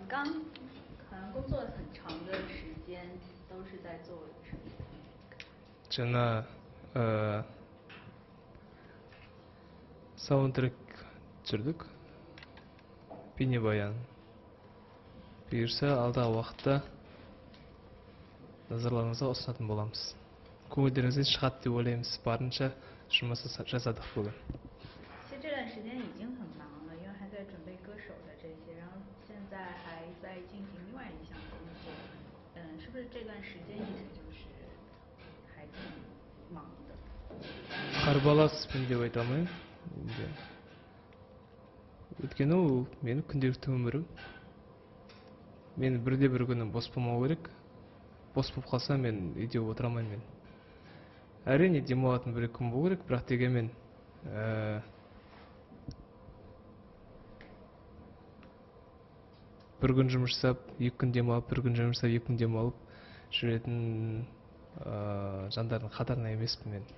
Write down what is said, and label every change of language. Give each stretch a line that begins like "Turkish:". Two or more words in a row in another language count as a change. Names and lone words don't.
Chinese: 刚可能工作很长的时间都是在做什么？
Kazakh: 저는 саундтрек түсірдік, бейнебаян. Бұйырса алдағы уақытта назарларыңызға ұсынатын боламыз. Көңілдеріңізден шығады деп ойлаймыз. Барынша жұмыс жасадық бүгін.
Chinese: 其实这段时间已经很忙了，因为还在准备歌手的这些，然后现在还在进行另外一项工作。是不是这段时间一直就是还挺忙的？
Kazakh: қарбаласпын деп айта алмаймын. Өйткені ол менің күнделікті өмірім. Мен бірде бір күнім бос болмау керек. Бос болып қалса мен үйде отыра алмаймын мен. Әрине демалатын бір күн болу керек, бірақ дегенмен бір күн жұмыс жасап, екі күн демалып, бір күн жұмыс жасап, екі күн демалып жүретін жандардың қатарына емеспін мен.